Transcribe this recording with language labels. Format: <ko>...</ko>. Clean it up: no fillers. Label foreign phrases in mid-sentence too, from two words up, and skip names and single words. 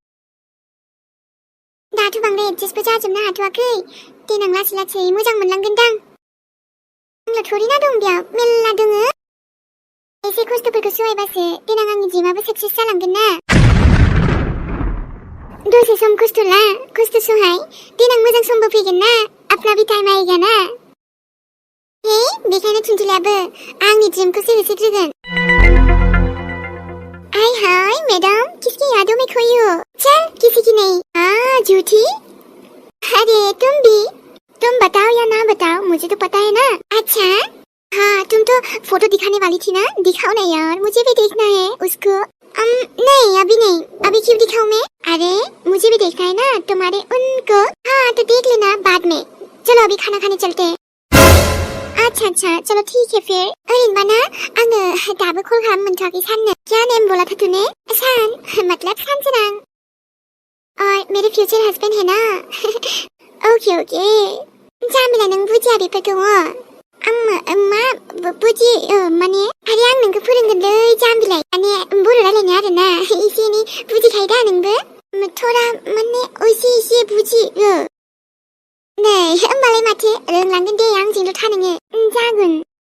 <brx>दाथ' बांद्राय एडजास्टबो जाजोबनो हाथ'वाखै देनां लासै लासै मोजां मोनलांगोनदां आंल' थोरिना दं बेयाव मेल्ला दङो एसे खस्थ'फोरखौ सहायबासो देनां आंनि ड्रिमाबो साक्सेस जालांगोन ना दसे सम खस्थ' सहाय देनां मोजां समबो फैगोन ना</brx> <hi>अपना भी टाइम आएगा ना</hi> <brx>बेखायनो थुनथुलियाबो आंनि ड्रिमखौसो होसोग्रोगोन</brx> <hi>हाय मैडम किसकी यादों में खोई हो चल किसी की नहीं झूठी अरे तुम बताओ या ना बताओ मुझे तो पता है ना अच्छा हाँ तुम तो फोटो दिखाने वाली थी ना दिखाओ ना यार मुझे भी देखना है उसको नहीं अभी नहीं अभी क्यों दिखाऊं मैं अरे मुझे भी देखना है ना तुम्हारे उनको हाँ तो देख लेना बाद में चलो अभी खाना खाने चलते हैं अच्छा चलो ठीक है फिर बना</hi> <brx>आंगे दाबो कॉल खालाम मोनथ'वाखै साननो</brx> <hi>क्या नेम बोला था तूने सान मतलब सानसोरां और मेरे फ्यूचर हस्बैंड है ना ओके</hi> <brx>जामिला नों बुजिया बेफोरखौ मा बुजि माने आरे आं नोंखौ फोरोंगोनलै जाम्बिलाय माने बर' रायलायनो आरोना एसे एनै बुजिखायो दा नोंबो थोरा माने एसे बुजियो नै होमबालाय माथो रोंलांगोन दे आंजोंल' था नोङो जागोन</brx>